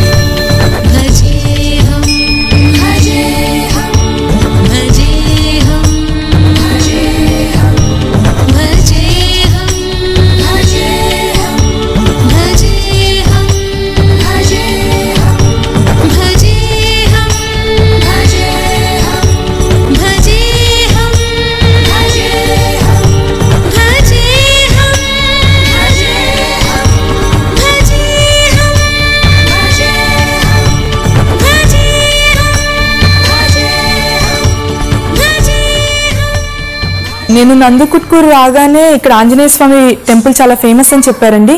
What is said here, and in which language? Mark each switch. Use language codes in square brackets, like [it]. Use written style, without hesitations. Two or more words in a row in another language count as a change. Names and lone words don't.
[sa] भजेऽहं भजेऽहं भजेऽहं भजेऽहं भजेऽहं भजेऽहं भजेऽहं भजेऽहं भजेऽहं भजेऽहं भजेऽहं भजेऽहं भजेऽहं [te] నేను నందికొట్కూరు రాగానే ఇక్కడ ఆంజనేయ స్వామి టెంపుల్ చాలా ఫేమస్ అని చెప్పారండి.